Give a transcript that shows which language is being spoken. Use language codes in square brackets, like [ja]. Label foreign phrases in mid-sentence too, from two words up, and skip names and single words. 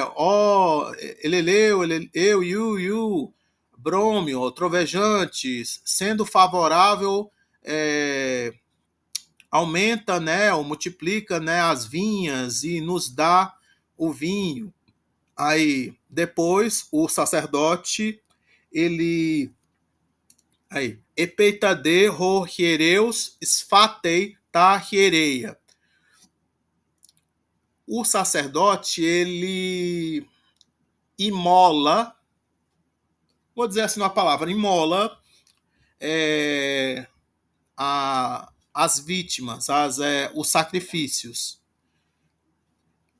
[pt] Ó, Eleleu, eu, Yu, Brômio, trovejantes, sendo favorável, aumenta, né? Ou multiplica, né? As vinhas e nos dá o vinho. Aí, depois, o sacerdote, ele... Aí, [el] ἔπειτα δὲ ὁ ἱερεὺς σφάττει τὰ ἱερεῖα. [pt] O sacerdote, ele imola, vou dizer assim uma palavra, imola as vítimas, os sacrifícios.